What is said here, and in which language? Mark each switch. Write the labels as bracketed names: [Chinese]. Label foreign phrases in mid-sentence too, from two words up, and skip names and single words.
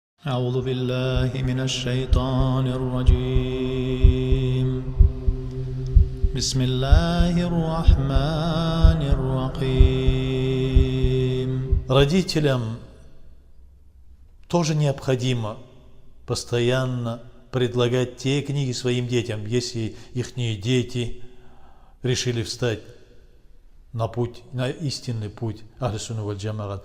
[Arabic] أعوذ بالله من الشيطان الرجيم بسم الله الرحمن الرحيم. [Russian] Родителям тоже необходимо постоянно предлагать те книги своим детям, если их дети решили встать на путь, на истинный путь [Arabic] أهل السنة والجماعة.